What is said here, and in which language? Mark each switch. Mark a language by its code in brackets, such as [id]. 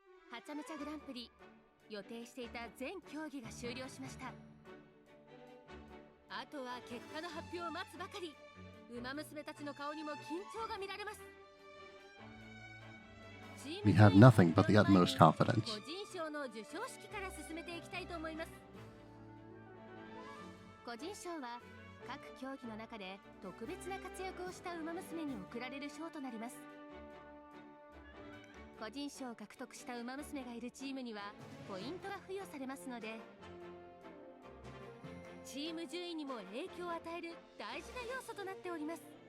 [ja] はちゃめちゃグランプリ予定していた全競技が終了しました。あとは結果の発表を待つばかり。ウマ娘たちの顔にも緊張が見られます。 [en] We have nothing but the utmost confidence. [ja] 個人賞の授賞式から進めていきたいと思います。個人賞は各競技の中で特別な活躍をしたウマ娘に贈られる賞となります。個人賞を獲得したウマ娘がいるチームにはポイントが付与されますので、チーム順位にも影響を与える大事な要素となっております。